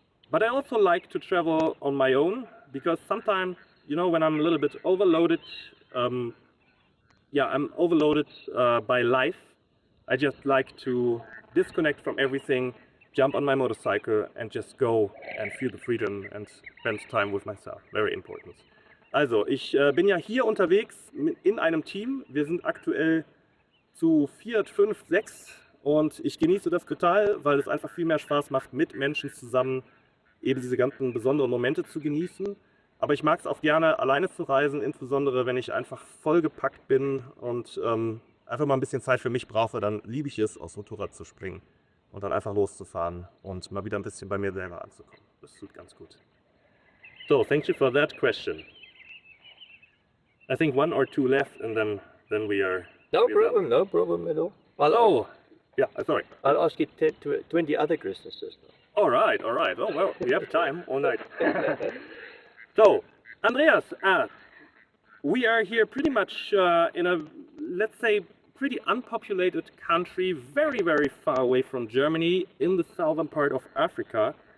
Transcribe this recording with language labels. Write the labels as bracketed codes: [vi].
[en] But I also like to travel on my own, because sometimes, you know, when I'm a little bit overloaded, I'm overloaded by life. I just like to disconnect from everything, jump on my motorcycle and just go and feel the freedom and spend time with myself. Very important. [de] Also, ich bin ja hier unterwegs in einem Team. Wir sind aktuell zu 4, 5, 6 und ich genieße das total, weil es einfach viel mehr Spaß macht, mit Menschen zusammen eben diese ganzen besonderen Momente zu genießen. Aber ich mag es auch gerne, alleine zu reisen, insbesondere wenn ich einfach vollgepackt bin und einfach mal ein bisschen Zeit für mich brauche, dann liebe ich es, aufs Motorrad zu springen und dann einfach loszufahren und mal wieder ein bisschen bei mir selber anzukommen. Das tut ganz gut. [en] So, thank you for that question. I think 1 or 2 left and then we are... No problem, no problem at all. Oh, yeah, sorry. I'll ask you 10 to 20 other questions just now. All right. Oh, well, we have time all night. So, Andreas, we are here pretty much in a, let's say, pretty unpopulated country, very, very far away from Germany, in the southern part of Africa.